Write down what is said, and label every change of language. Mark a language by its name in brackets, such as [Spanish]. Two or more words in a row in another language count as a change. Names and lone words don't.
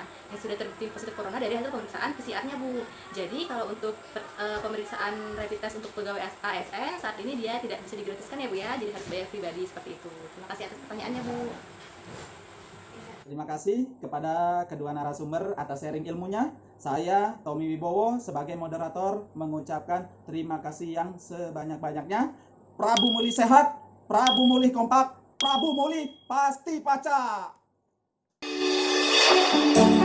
[Indonesian] Yang sudah terbukti positif corona dari hasil pemeriksaan PCR-nya, Bu. Jadi kalau untuk pemeriksaan [English] rapid test [Indonesian] untuk pegawai ASN saat ini dia tidak bisa digratiskan ya, Bu ya. Jadi harus bayar pribadi seperti itu. Terima kasih atas pertanyaannya, Bu. Terima kasih kepada kedua narasumber atas sharing ilmunya. Saya, Tommy Wibowo, sebagai moderator mengucapkan terima kasih yang sebanyak-banyaknya. Prabu Muli sehat, Prabu Muli kompak, Prabu Muli pasti paca.